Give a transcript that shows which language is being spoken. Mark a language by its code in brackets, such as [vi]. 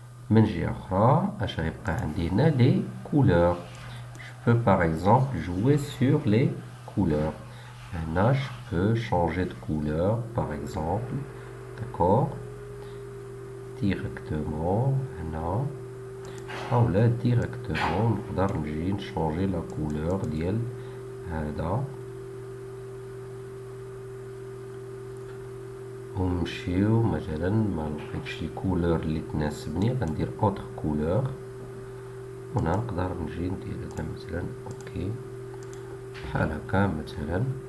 [ar] من جهة أخرى اش غيبقى عندي هنا [fr] les couleurs. Je peux par exemple jouer sur les couleurs. Là, je peux changer de couleur, par exemple. D'accord? [ar] Directement هنا او لا directement نقدر نجي نشونجي لا كولور ديال هذا ونمشيو مثلا ما لقيتش لي كولور اللي تناسبني غندير اوتر كولور هنا نقدر نجي ندير هذا مثلا اوكي بحال هكا مثلا.